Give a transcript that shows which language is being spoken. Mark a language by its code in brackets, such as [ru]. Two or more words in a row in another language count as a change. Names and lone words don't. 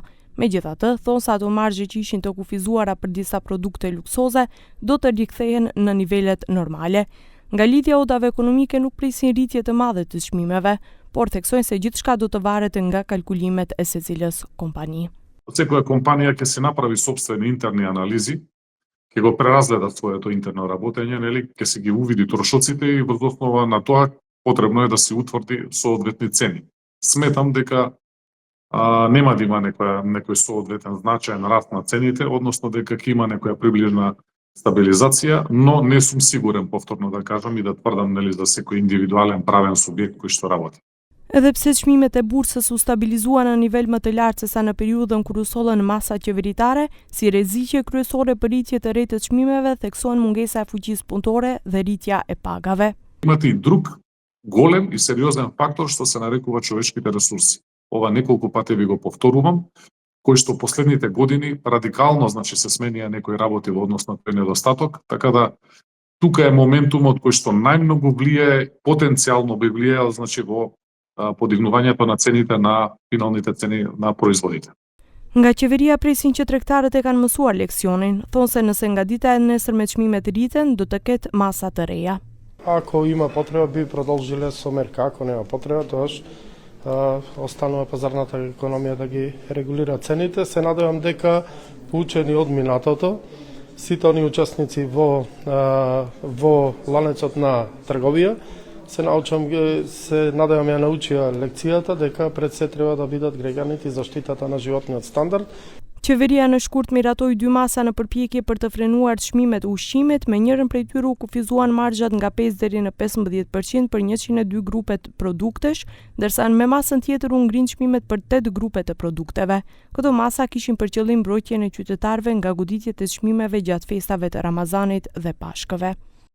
[sq] Megjithatë, thonë se ato margje që ishin të kufizuara për disa produkte luksoze do të rikthehen në nivelet normale. Nga lidhja odave ekonomike nuk prisin rritje të madhe të çmimeve, por theksojnë se gjithçka do të varet nga kalkulimet e secilës kompani. [mk] Секоја компанија ќе се направи сопствени интерни анализи, ќе го преразгледа своето интерно работење, ќе се ги увиди трошоците и врз основа на тоа потребно е да се утврди соодветни цени. Сметам дека нема да има некој соодветен значаен раст на цените, односно дека ќе има некоја приближна стабилизација, но не сум сигурен, повторно да кажам и да тврдам за секој индивидуален правен субјект кој што работи. [sq] Edhe pse çmimet e bursës u stabilizuan në nivel më të lartë se sa në periudhën kur u sollën masat qeveritare, si rreziqe kryesore për rritje të re të çmimeve theksohen mungesa e fuqisë punëtore dhe rritja e pagave. [mk] Имате и друг голем и сериозен фактор што се нарекува човечките ресурси. Ова неколку пати ви го повторувам, кој што последните години радикално се сменија некои работи во однос на тој недостаток, така да тука е моментумот кој што најмногу влијае, потенцијално би влијал во подигнувањето на цените на финалните цени на производите. [sq] Nga qeveria presin që tregtarët e kanë mësuar leksionin, thonë se nëse nga dita e nesër me çmimet rriten, do të ketë masa të reja. [mk] Ако има потреба би продолжиле со мерка, ако нема потреба, тогаш останува пазарната економија да ги регулира цените. Се надевам дека поучени од минатото, сите они учесници во ланецот на трговија, се надевам ја научија лекцијата дека пред се треба да бидат граѓаните и заштитата на животниот стандард. [sq] Qeveria në shkurt miratoi 2 masa në përpjekje për të frenuar çmimet e ushqimit, me njërin prej tyre u kufizuan marxhat nga 5 deri në 15% për 102 grupet produktesh, ndërsa me masën tjetër u ngrin çmimet për 8 grupe të produkteve. Këto masa kishin për qëllim mbrojtjen e qytetarëve nga goditjet e çmimeve gjatë festave të Ramazanit dhe Pashkëve.